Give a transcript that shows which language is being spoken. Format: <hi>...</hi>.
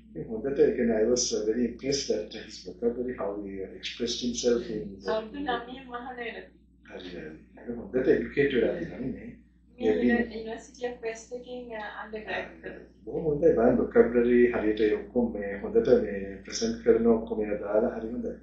<si>හොඳට ඒ කියන්නේ</si> <en>I was very impressed at his vocabulary, how he expressed himself in</en> <si>අවුරුදු 9 මහල වෙලා. හරි. ඒක හොඳට educated වෙලා තියෙනවා නේ. University of West එකකින් undergrad කරා. බොහොම හොඳයි බලන්න vocabulary හරියට ඒ ඔක්කොම මේ හොඳට මේ present කරන ඔක්කොම ඒවා දාලා හරි හොඳයි.</si>